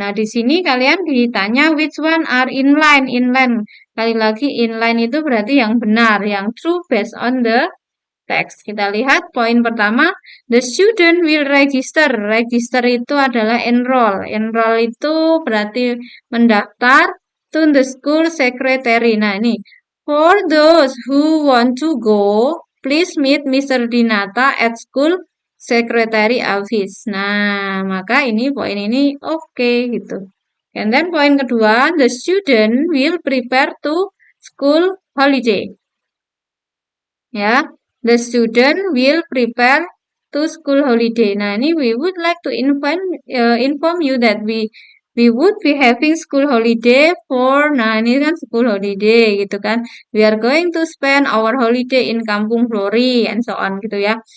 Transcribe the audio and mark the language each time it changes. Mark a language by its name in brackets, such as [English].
[Indonesian] Nah, di sini kalian ditanya [English] which one are inline. [Indonesian] Inline. Kali lagi inline itu berarti yang benar, yang [English] true based on the text. [Indonesian] Kita lihat poin pertama, [English] the student will register. [Indonesian] Register itu adalah enroll. Enroll itu berarti mendaftar [English] to the school secretary. [Indonesian] Nah, ini [English] for those who want to go, please meet Mr. Dinata at school secretary office. [Indonesian] Nah, maka ini poin ini oke gitu. [English] And then [Indonesian] poin kedua, [English] the student will prepare to school holiday. Ya, the student will prepare to school holiday. [Indonesian] Nah, ini [English] we would like to inform you that we would be having school holiday for. [Indonesian] Nah, ini kan school holiday gitu kan. [English] We are going to spend our holiday in Kampung Flori and so on [Indonesian] gitu ya.